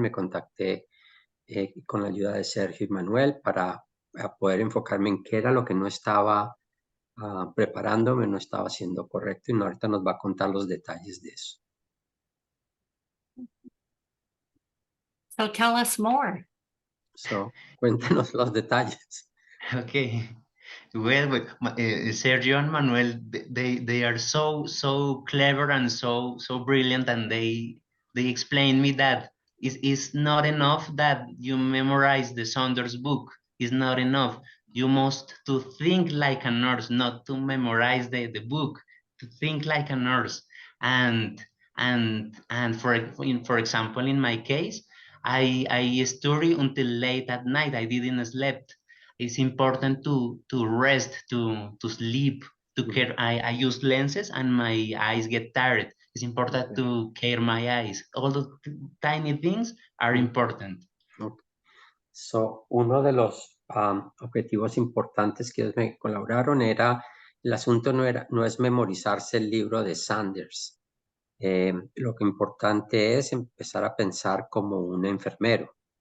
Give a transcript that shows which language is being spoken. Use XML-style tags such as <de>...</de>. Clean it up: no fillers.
<es>Me contacté con la ayuda de Sergio y Manuel para poder enfocarme en qué era lo que no estaba preparándome, no estaba haciendo correcto, y ahorita nos va a contar los detalles de eso.</es> <en>So tell us more.</en> <es>So, cuéntenos los detalles.</es> <en>Okay. Well, Sergio and Manuel, they are so clever and so brilliant, and they explain me that it's not enough that you memorize the Saunders book. It's not enough. You must to think like a nurse, not to memorize the book. To think like a nurse, and for example, in my case, I study until late at night. I didn't sleep. It's important to rest, to sleep, to care. I use lenses and my eyes get tired. It's important to care my eyes. All the tiny things are important. Okay.</en> <es>So, uno de los objetivos importantes que ellos me colaboraron el asunto no es memorizarse el libro de Sanders. Lo que importante es empezar a pensar como un enfermero.</es>